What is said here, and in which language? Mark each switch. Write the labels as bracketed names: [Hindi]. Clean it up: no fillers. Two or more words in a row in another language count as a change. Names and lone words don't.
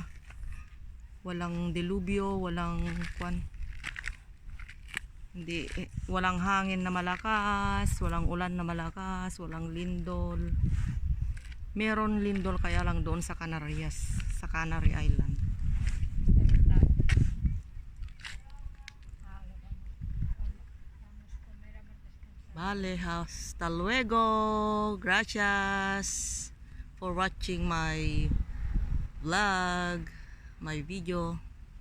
[Filipino] Walang delubyo, walang kwan. Hindi, walang hangin na malakas, walang ulan na malakas, walang lindol. Meron lindol kaya lang doon sa Canarias, sa Canary Island. [Spanish] Vale, hasta luego. [English] Gracias for watching my vlog, my video.